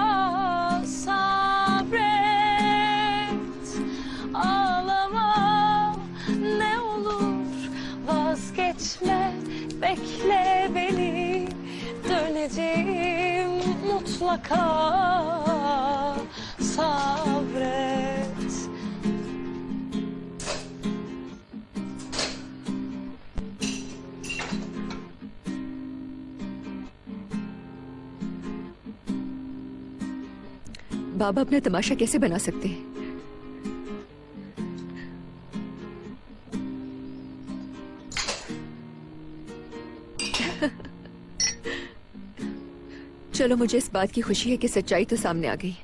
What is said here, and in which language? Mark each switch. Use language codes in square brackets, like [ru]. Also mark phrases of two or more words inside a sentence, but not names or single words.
[tr] Sabret, ağlama ne olur, vazgeçme, bekle beni, döneceğim mutlaka. Sabret. [hi] बाबा अपना तमाशा कैसे बना सकते हैं? चलो, मुझे इस बात की खुशी है कि सच्चाई तो सामने आ गई।